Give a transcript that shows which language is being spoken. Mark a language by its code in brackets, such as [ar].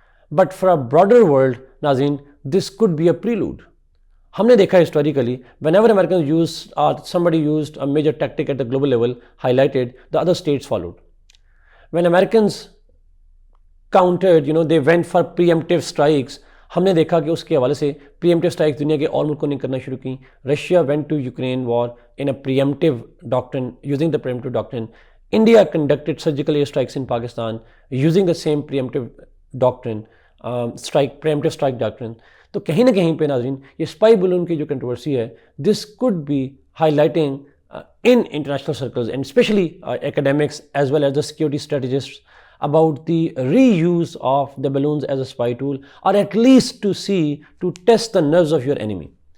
[en] But for a broader world, नाज़रीन, this could be a prelude. [hi] हमने देखा [en] historically, whenever Americans used or somebody used a major tactic at the global level, highlighted, the other states followed. When Americans countered, they went for preemptive strikes. [hi] हमने देखा कि उसके हवाले से preemptive strikes दुनिया के और मुल्कों ने करना शुरू की. [en] Russia went to Ukraine war in a preemptive doctrine, using the preemptive doctrine. India conducted surgical airstrikes in Pakistan using the same preemptive doctrine, preemptive strike doctrine. [hi] तो कहीं ना कहीं पे नाज़रीन, ये स्पाई बलून की जो कंट्रोवर्सी है, [en] This could be highlighting in international circles and especially academics as well as the security strategists about the reuse of the balloons as a spy tool, or at least to test the nerves of your enemy.